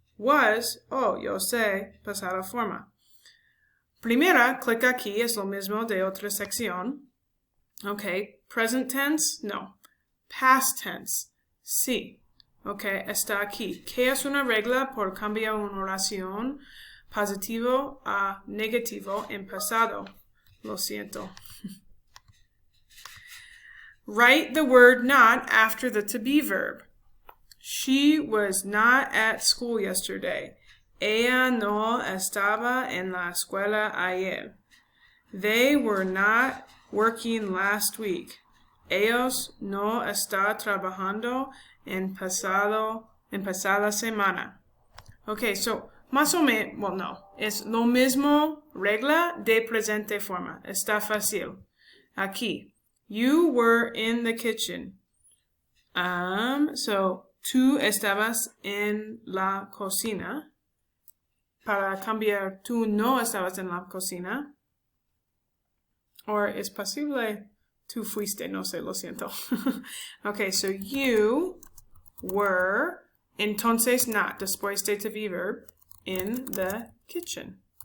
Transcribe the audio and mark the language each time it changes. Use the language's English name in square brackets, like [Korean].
[Spanish] Was, oh, yo sé, pasada forma. Primera, clic aquí, es lo mismo de otra sección. [English] Ok, present tense, no. Past tense, sí. [Spanish] Ok, está aquí. ¿Qué es una regla por cambiar una oración positivo a negativo en pasado? Lo siento. [English] Write the word not after the to be verb. She was not at school yesterday. [Spanish] Ella no estaba en la escuela ayer. [English] They were not working last week. [Spanish] Ellos no están trabajando en pasada semana. Okay, so más o menos, well, no, es lo mismo regla de presente forma. Está fácil. [English] Aquí, you were in the kitchen. [Spanish] So tú estabas en la cocina. Para cambiar, tú no estabas en la cocina. Or es posible tú fuiste, no sé, lo siento. [English] Okay, so you were, entonces not, después de to be verb, in the kitchen.